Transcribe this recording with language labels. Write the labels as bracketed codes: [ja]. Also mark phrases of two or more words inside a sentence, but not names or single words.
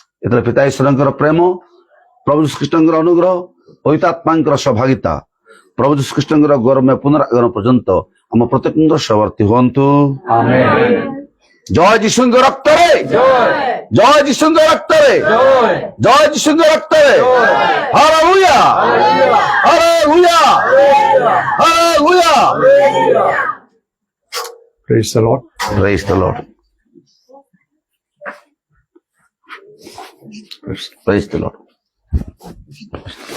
[or] ଯେତେବେଳେ ପିତା ଈଶ୍ୱରଙ୍କର ପ୍ରେମ, ପ୍ରଭୁ ଶ୍ରୀକୃଷ୍ଣଙ୍କର ଅନୁଗ୍ରହ, ପବିତ୍ରାତ୍ମାଙ୍କର ସହଭାଗିତା, ପ୍ରଭୁ ଶ୍ରୀକୃଷ୍ଣଙ୍କର ଗୌରବମୟ ପୁନରାଗମନ ପର୍ଯ୍ୟନ୍ତ ଆମ ପ୍ରତ୍ୟେକଙ୍କର ସହବର୍ତ୍ତୀ ହୁଅନ୍ତୁ। ଜୟ ଯୀଶୁଙ୍କ ରକ୍ତରେ, ଜୟ ଯୀଶୁଙ୍କ ରକ୍ତରେ, ଜୟ ଯୀଶୁଙ୍କ ରକ୍ତରେ। ହାଲେଲୁୟା, ହାଲେଲୁୟା, ହାଲେଲୁୟା। [en] Praise the Lord. Praise the Lord. Praise the Lord.